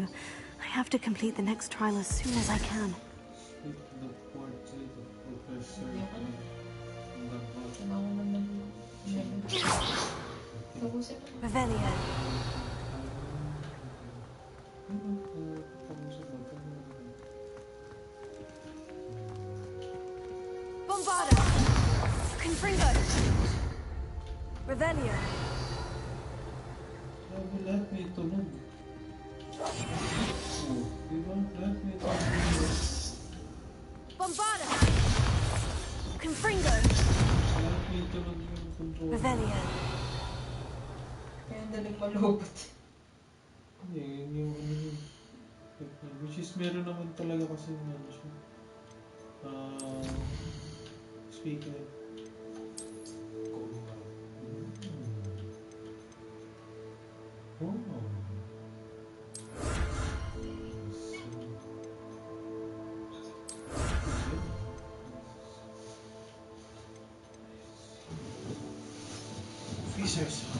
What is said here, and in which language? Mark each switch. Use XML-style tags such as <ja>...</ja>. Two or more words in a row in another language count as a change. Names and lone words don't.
<en>I have to complete the next trial as soon as I can. Revelio. Bombarda! Confringo! Revelio.</en> <tl>Lahat may tunog. Diba? Lahat may tunog. Bombarda! Confringo! Lahat may tunog yung control. Revelio. Kaya ang daling malupot. Hindi, yun yung ano yun.</tl> <en>Which is</en> <tl>meron naman talaga kasi ano siya. Speaker. Oh. Pieces.</tl>